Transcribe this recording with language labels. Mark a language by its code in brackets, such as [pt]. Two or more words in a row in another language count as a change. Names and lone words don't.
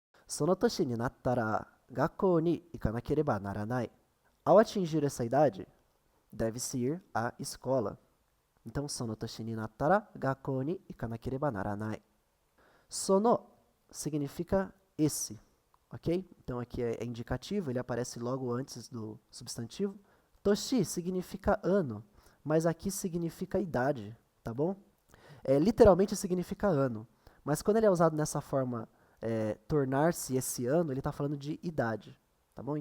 [ja] その年になったら学校に行かなければならない. [pt] Ao atingir essa idade, deve-se ir à escola. Então, [ja] その年になったら学校に行かなければならない. [pt] Sono significa esse, ok? Então aqui é indicativo, ele aparece logo antes do substantivo. Toshi significa ano, mas aqui significa idade, tá bom? Literalmente significa ano, mas quando ele é usado nessa forma, tornar-se esse ano, ele está falando de idade, tá bom?